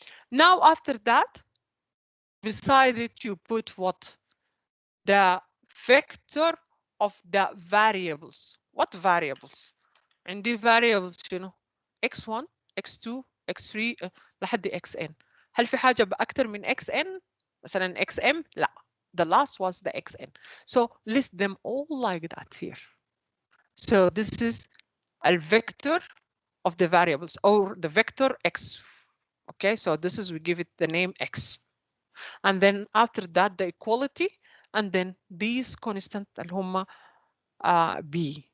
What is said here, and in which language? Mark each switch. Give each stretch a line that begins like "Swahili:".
English: Now after that, beside it you put what? The vector of the variables. What variables?
Arabic: عندي
English: variables
Arabic: شنو؟
English: x1 x2 x3
Arabic: لحد
English: xn.
Arabic: هل في حاجة بأكتر من xn؟ مثلا xm؟ لا.
English: The last was the xn. So list them all like that here. So this is a vector of the variables or the vector x. Okay, so this is, we give it the name x. And then after that the equality, and then these constant
Arabic: اللي هم
English: b.